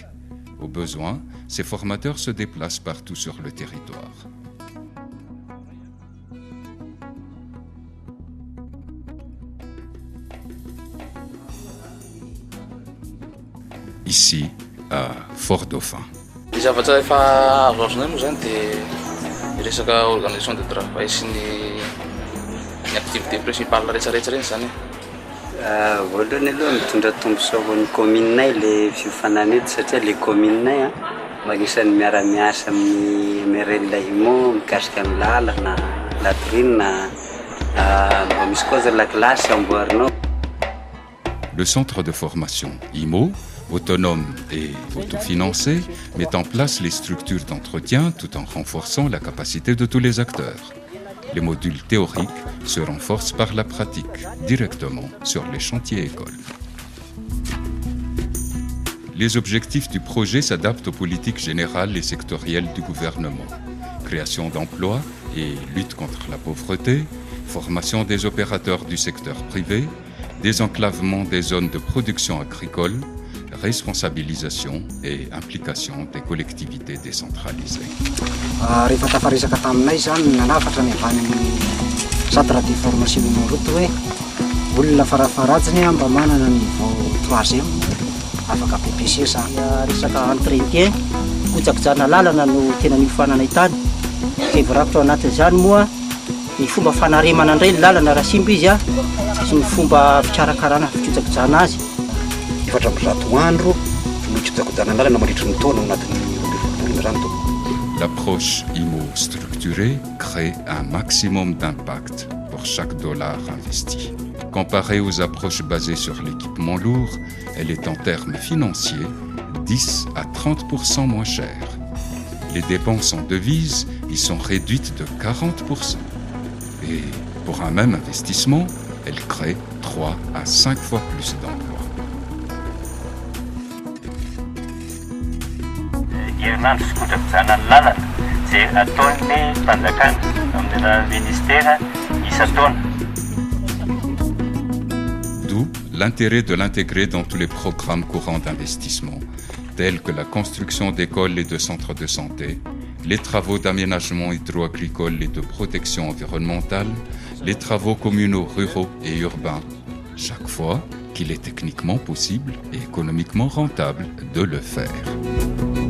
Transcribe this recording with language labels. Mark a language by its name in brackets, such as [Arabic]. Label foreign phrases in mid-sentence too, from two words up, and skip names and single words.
[French] Au besoin, ces formateurs se déplacent partout sur le territoire. Ici, à Fort-Dauphin. [Malagasy] Ny zavatra efa azoazonay moa zany dia resaka [French] organisation de travail [Malagasy] sy ny [French] activité principale [Malagasy] rehetrarehetra reny zany. Voalohany aloha mitondra tombosoa ho an'ny commune-nay le fiofanana eto satria le commune-nay magnisan'ny miara-miasa amin'ny MRL IMO mikasika ny lalana, latrine, mba misy koa zany [French] la classe [Malagasy] amboarinao. [French] Le centre de formation IMO, autonome et autofinancé, met en place les structures d'entretien tout en renforçant la capacité de tous les acteurs. Les modules théoriques se renforcent par la pratique, directement sur les chantiers écoles. Les objectifs du projet s'adaptent aux politiques générales et sectorielles du gouvernement. Création d'emplois et lutte contre la pauvreté, formation des opérateurs du secteur privé, désenclavement des zones de production agricole, responsabilisation et implication des collectivités décentralisées. [Malagasy] Rehefa tafaresaka taminay zany nanafatra ny avany amin'ny [French] centre de formation route [Malagasy] hoe olona farafaratsiny mba manana ny niveau 3e afaka PPC zany. Resaka entretien kojakojana lalana no tena miofanana tany. Ke voarafitra ao anatin'izany moa ny fomba fanaremana indray ny lalana raha simba izy sy ny fomba fikarakarana fikojakojana azy. [French] L'approche IMO structurée crée un maximum d'impact pour chaque dollar investi. Comparée aux approches basées sur l'équipement lourd, elle est en termes financiers 10 à 30% moins chère. Les dépenses en devises y sont réduites de 40%. Et pour un même investissement, elle crée 3 à 5 fois plus d'emplois. [Malagasy] Herinandro sy kojakojana ny lalana izay ataon'ny mpanjakana amin'ny ministère isan-taona. [French] D'où l'intérêt de l'intégrer dans tous les programmes courants d'investissement, tels que la construction d'écoles et de centres de santé, les travaux d'aménagement hydro-agricole et de protection environnementale, les travaux communaux ruraux et urbains, chaque fois qu'il est techniquement possible et économiquement rentable de le faire.